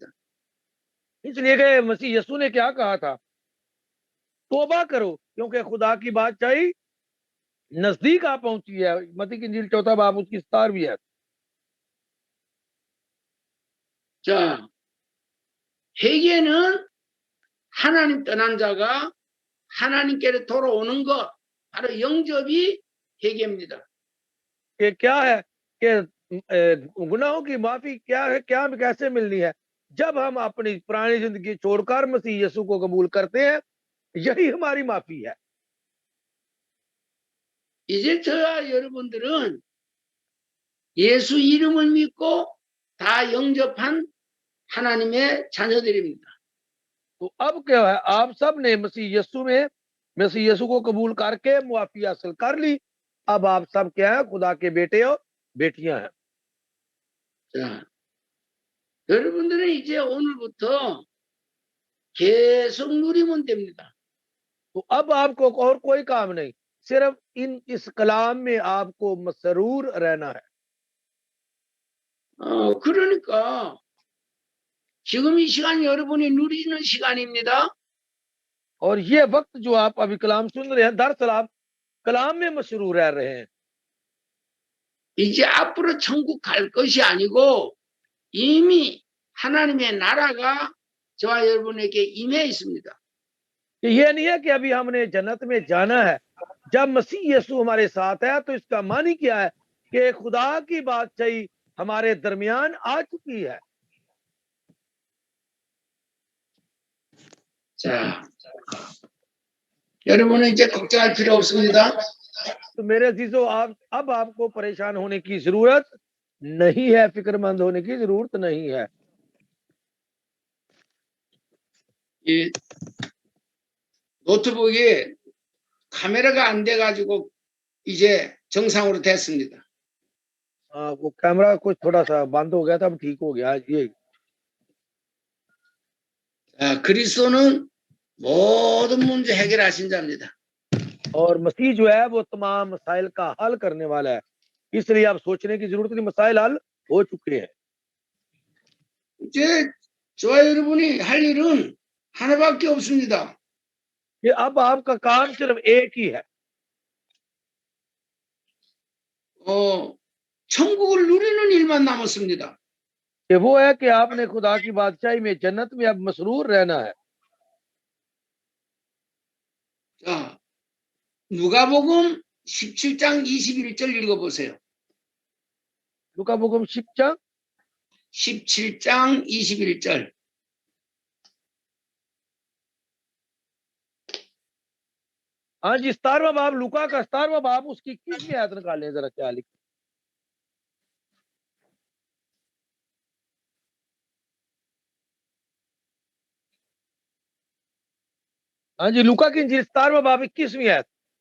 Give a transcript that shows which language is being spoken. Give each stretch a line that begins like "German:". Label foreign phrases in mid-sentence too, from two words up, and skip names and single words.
Urdu: اس لیے کہ مسیح یسوع نے کیا کہا تھا، توبہ کرو کیونکہ خدا کی بادشاہی نزدیک آ پہنچی ہے. متی کی انجیل 4واں باب اس کی 17ویں ہے.
Korean: 자, 회개는 하나님 떠난 자가 하나님께로 돌아오는 것, 바로 영접이 회개입니다.
Urdu: کہ کیا ہے کہ گناہوں کی معافی کیا ہے، کیا کیسے ملنی ہے، جب ہم اپنی پرانی زندگی چھوڑ کر مسیح یسوع کو قبول کرتے ہیں، یہی ہماری معافی ہے.
Korean: 이제 저와 여러분들은 예수 이름을 믿고 다 영접한 하나님의 자녀들입니다.
Urdu: تو اب کیا ہے، آپ سب نے مسیح یسوع کو قبول کر کے معافی حاصل کر لی. اب آپ سب کیا ہے، خدا کے بیٹے اور بیٹیاں ہیں.
Korean: 자, 여러분들은 이제 오늘부터 계속 누리면 됩니다.
Urdu: تو اب آپ کو اور کوئی کام نہیں، صرف اس کلام میں آپ کو مسرور رہنا ہے.
Korean: 그러니까 지금 이 시간 여러분이 누리는 시간입니다.
Urdu: اور یہ وقت جو آپ ابھی کلام سن رہے ہیں، دراصل آپ کلام میں مسرور رہ رہے ہیں.
Korean: 이제 앞으로 천국 갈 것이 아니고 이미 하나님의 나라가 저와 여러분에게 임해 있습니다.
Urdu: یہ نہیں ہے کہ ابھی ہم نے جنت میں جانا ہے. جب مسیح یسوع ہمارے ساتھ ہے تو اس کا معنی کیا ہے کہ خدا کی بادشاہی ہمارے درمیان آ چکی ہے.
Korean: 자, 여러분은 이제 걱정할 필요 없습니다.
Urdu: تو میرے عزیزوں، آپ اب آپ کو پریشان ہونے کی ضرورت نہیں ہے، فکرمند ہونے کی ضرورت نہیں ہے.
Korean: 이 노트북이 카메라가 안 돼가지고 이제 정상으로 됐습니다.
Urdu: وہ کیمرا کچھ تھوڑا سا بند ہو گیا تھا، اب ٹھیک ہو گیا یہ.
Korean: 그리스도는 모든 문제 해결하신 자입니다.
Urdu: اور مسیح جو ہے وہ تمام مسائل کا حل کرنے والا ہے، اس لیے آپ سوچنے کی ضرورت نہیں، مسائل حل ہو چکے ہیں.
Korean: 이제 저와 여러분이 할 일은 하나밖에 없습니다.
Urdu: یہ اب آپ کا کام صرف ایک ہی ہے,
Korean: 천국을 누리는 일만 남았습니다.
Urdu: کہ وہ ہے کہ آپ نے خدا کی بادشاہی میں، جنت میں اب مسرور رہنا ہے.
Korean: 자, 누가복음 17장 21절 읽어보세요. 누가복음 10장 17장 21절.
Urdu: ہاں جی، 17واں باب، لوقا کا 17واں باب اس کی 21ویں آیت نکالیں ذرا، کیا لکھا. ہاں جی، لوقا کی انجیل 17واں باب 21ویں آیت.